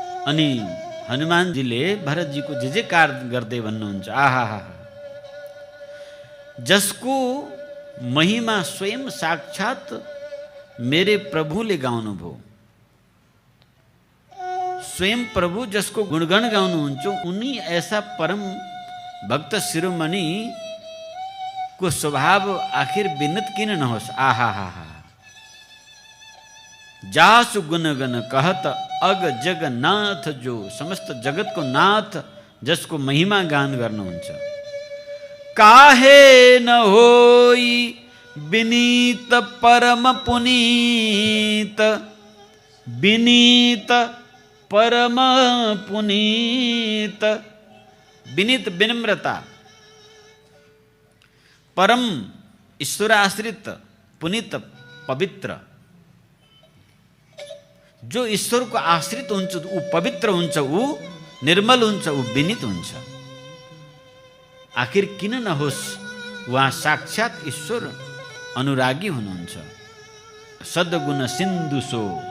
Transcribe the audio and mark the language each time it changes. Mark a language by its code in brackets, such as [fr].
[ne] अनि हनुमानजीले भरतजीको जे जे कार्य गर्दै भन्नुहुन्छ, आहा, जसको महिमा स्वयं साक्षात मेरे प्रभुले गाउनुभयो, स्वयं प्रभु जसको गुणगण गाउनुहुन्छ, उनी ऐसा परम भक्त शिरोमणि को स्वभाव आखिर विनत किन नहोस्। [awa] आहा, जासु गुणगण कहत अग जगन्नाथ, जो समस्त जगत को नाथ, [ne] जसको महिमा गान गर्नुहुन्छ। [awa] काहे न होई विनीत परम पुनीत, विनीत परम पुनीत। [ne] विनीत विनम्रता, परम ईश्वर आश्रित, पुनीत पवित्र। जो ईश्वर को आश्रित हुन्छ ऊ पवित्र हुन्छ, ऊ निर्मल हुन्छ, ऊ विनीत हुन्छ। आखिर किन नहोस्, वहाँ साक्षात ईश्वर अनुरागी हुनुहुन्छ। [awa] सद्गुण सिन्धु सो।